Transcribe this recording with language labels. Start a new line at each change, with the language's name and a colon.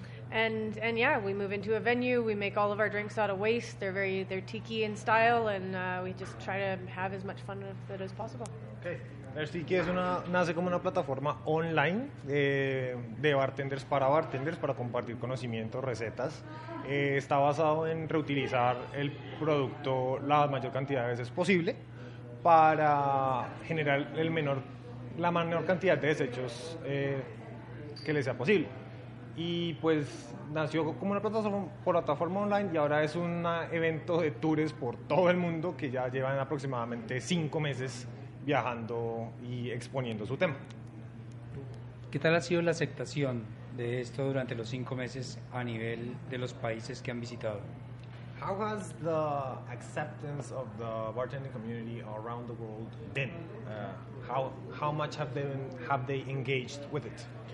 English: And yeah, we move into a venue. We make all of our drinks out of waste. They're tiki in style, and we just try to have as much fun with it as possible. Okay.
Spanish: Crash Tiki nace como una plataforma online de bartenders para compartir conocimientos, recetas. Está basado en reutilizar el producto la mayor cantidad de veces posible para generar la menor cantidad de desechos que les sea posible. Y pues nació como una plataforma online y ahora es un evento de tours por todo el mundo que ya llevan aproximadamente 5 meses viajando y exponiendo su tema. ¿Qué tal ha sido la aceptación de esto durante los 5 meses a nivel de los países que han visitado?
English: How has the acceptance of the bartending community around the world been? How much have they engaged with it?